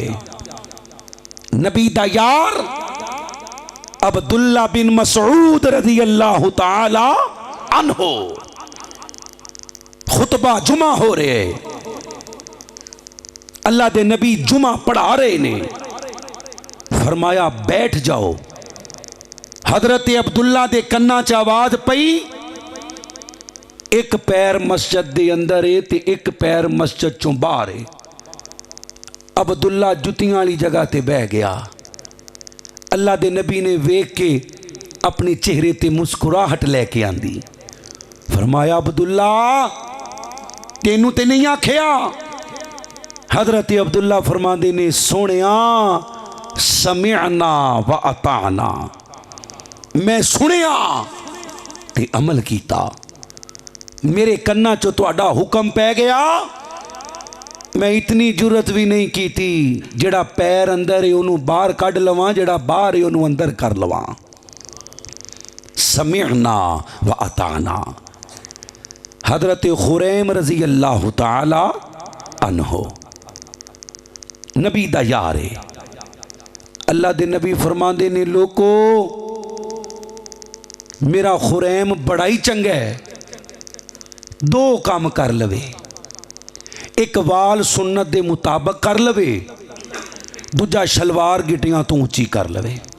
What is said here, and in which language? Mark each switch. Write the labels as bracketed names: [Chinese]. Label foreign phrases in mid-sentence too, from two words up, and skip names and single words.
[Punjabi] نبی دا یار عبد اللہ بن مسعود [Arabic] رضي الله تعالى عنه [Punjabi] خطبہ جمعہ ہو رہے، اللہ دے نبی جمعہ پڑھا رہے نے. فرمایا بیٹھ جاؤ. حضرت عبد اللہ دے کناں چ آواز پئی، اک پیر مسجد دے اندر ہے تے اک پیر مسجد چوں باہر ہے. عبد اللہ جتیاں والی جگہ تے بہہ گیا. اللہ دے نبی نے ویکھ کے اپنے چہرے تے مسکراہٹ لے کے آندی. فرمایا عبد اللہ تینوں تے نہیں آکھیا? حضرت عبد اللہ فرماتے نے سونیا [Arabic] سمعنا وأطعنا, [Punjabi] میں سنیا تے عمل کیتا. میرے کناں چوں تہاڈا حکم پے گیا. میں اتنی جرأت بھی نہیں کی تھی جیہڑا پیر اندر ہے اونہوں باہر کڈھ لواں، جیہڑا باہر ہے اونہوں اندر کر لواں. [Arabic] سمعنا وأطعنا. [Punjabi] حضرت خریم [Arabic] رضي الله تعالى عنه [Punjabi] نبی دا یار ہے. اللہ دے نبی فرماندے نے لوکو میرا خریم بڑا ہی چنگا ہے، دو کم کر لوے، اک وال سنت دے مطابق کر لوے، دوجا شلوار گٹیاں توں اچی کر لوے.